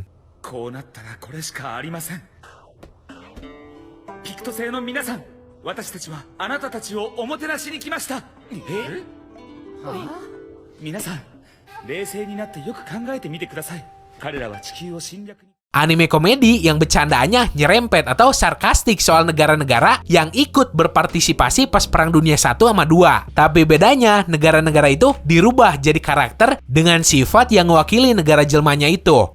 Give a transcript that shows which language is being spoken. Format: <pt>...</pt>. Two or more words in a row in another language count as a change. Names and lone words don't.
<ja>こうなったらこれしかありません。ピクト星の皆さん、私たちはあなたたちをおもてなしに来ました。皆さん、冷静になってよく考えてみてください。彼らは地球を侵略に</ja> <id>Anime komedi yang bercandaannya nyerempet atau sarkastik soal negara-negara yang ikut berpartisipasi pas Perang Dunia 1 sama 2. Tapi bedanya, negara-negara itu dirubah jadi karakter dengan sifat yang mewakili negara jelmanya itu.</id>